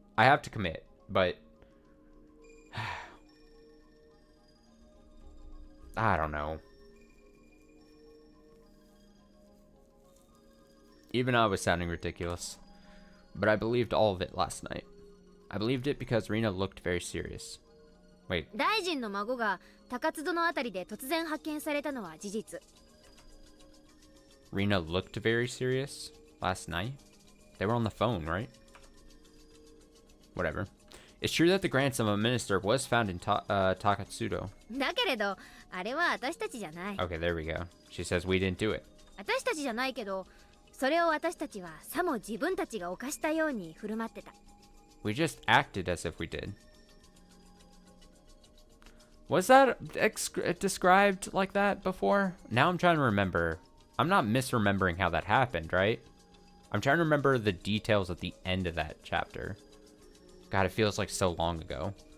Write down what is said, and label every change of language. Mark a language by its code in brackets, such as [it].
[en] I have to commit, but I don't know. Even I was sounding ridiculous. But I believed all of it last night. I believed it because Rina looked very serious. Wait. [ja] 大臣の孫が高津戸のあたりで突然発見されたのは事実。 [en] Rina looked very serious last night? They were on the phone, right? Whatever. It's true that the grandson of a minister was found in Takatsudo. [ja] だけれど、あれは私たちじゃない。 [en] Okay, there we go. She says we didn't do it. [ja] 私たちじゃないけど、それを私たちはさも自分たちが犯したように振る舞ってた。 [en] We just acted as if we did. Was that described like that before? Now I'm trying to remember. I'm not misremembering how that happened, right? I'm trying to remember the details at the end of that chapter. God, it feels like so long ago.